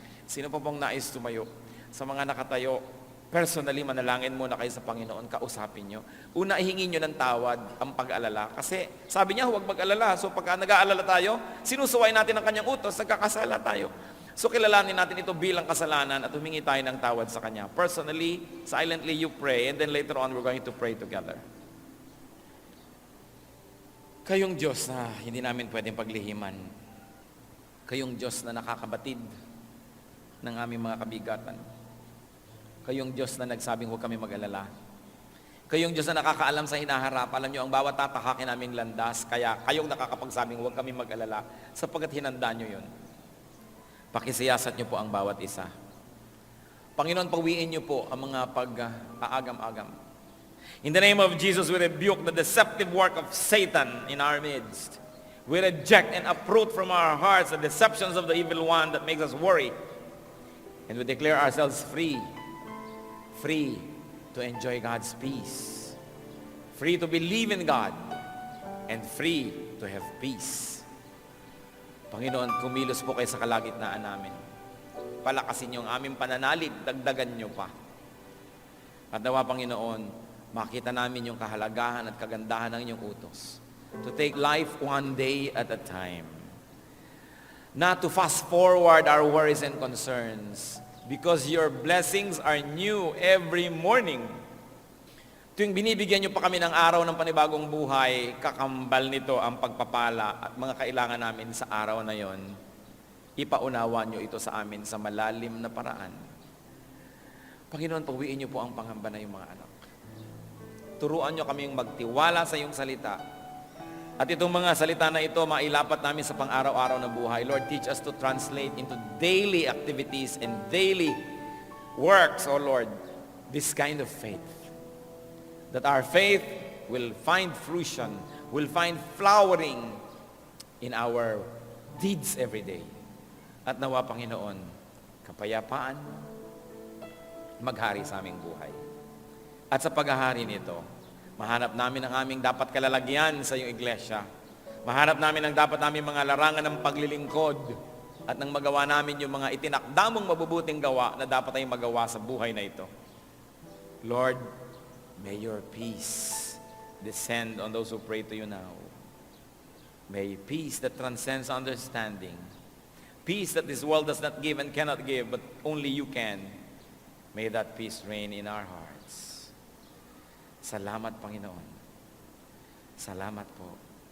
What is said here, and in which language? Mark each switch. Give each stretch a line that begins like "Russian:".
Filipino: Sino pa pong nais tumayo? Sa mga nakatayo, personally, manalangin muna kayo sa Panginoon, kausapin nyo. Una, ihingin nyo ng tawad ang pag-alala. Kasi sabi niya, huwag mag-alala. So pagka nag-aalala tayo, sinusuway natin ang kanyang utos, nagkakasala tayo. So kilalanin natin ito bilang kasalanan at humingi tayo ng tawad sa Kanya.
English: Personally, silently you pray, and then later on we're going to pray together.
Filipino: Kayong Diyos na hindi namin pwedeng paglihiman. Kayong Diyos na nakakabatid ng aming mga kabigatan. Kayong Diyos na nagsabing huwag kami mag-alala. Kayong Diyos na nakakaalam sa hinaharap. Alam nyo, ang bawat tatahakin naming landas, kaya kayong nakakapagsabing huwag kami mag-alala sapagkat hinanda nyo yun. Pakisiyasat niyo po ang bawat isa. Panginoon, pawiin niyo po ang mga pag-aagam-agam.
English: In the name of Jesus, we rebuke the deceptive work of Satan in our midst. We reject and uproot from our hearts the deceptions of the evil one that makes us worry. And we declare ourselves free. Free to enjoy God's peace. Free to believe in God. And free to have peace.
Filipino: Panginoon, kumilos po kayo sa kalagitnaan namin. Palakasin niyo ang aming pananalig, dagdagan niyo pa. At nawa, Panginoon, makita namin yung kahalagahan at kagandahan ng inyong utos.
English: To take life one day at a time. Not to fast forward our worries and concerns, because your blessings are new every morning.
Filipino: Tuwing binibigyan niyo pa kami ng araw ng panibagong buhay, kakambal nito ang pagpapala at mga kailangan namin sa araw na yon. Ipaunawa niyo ito sa amin sa malalim na paraan. Panginoon, pawiin niyo po ang pangamba na yung mga anak. Turuan niyo kaming magtiwala sa iyong salita. At itong mga salita na ito, mailapat namin sa pang-araw-araw na buhay.
English: Lord, teach us to translate into daily activities and daily works, O Lord, this kind of faith. That our faith will find fruition, will find flowering in our deeds every day.
Filipino: At nawa, Panginoon, kapayapaan, maghari sa aming buhay. At sa paghahari nito, mahanap namin ang aming dapat kalalagyan sa iyong iglesia. Mahanap namin ang dapat namin mga larangan ng paglilingkod at nang magawa namin yung mga itinakdamong mabubuting gawa na dapat tayong magawa sa buhay na ito.
English: Lord, may your peace descend on those who pray to you now. May peace that transcends understanding. Peace that this world does not give and cannot give, but only you can. May that peace reign in our hearts.
Filipino: Salamat, Panginoon. Salamat po.